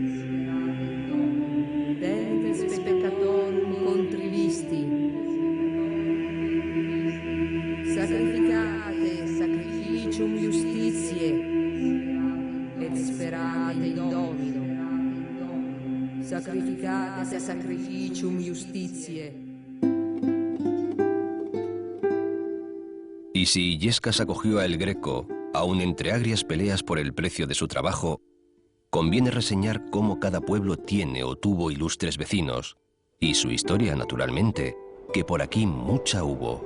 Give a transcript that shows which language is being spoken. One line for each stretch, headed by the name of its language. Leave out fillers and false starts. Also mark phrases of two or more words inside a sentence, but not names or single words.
Latin: Dentes peccatorum contrivisti. Sacrificate sacrificium justitiae et sperate in Domino. Sacrificate sacrificium justitiae.
Spanish: Y si Illescas acogió a El Greco, aun entre agrias peleas por el precio de su trabajo, conviene reseñar cómo cada pueblo tiene o tuvo ilustres vecinos, y su historia, naturalmente, que por aquí mucha hubo.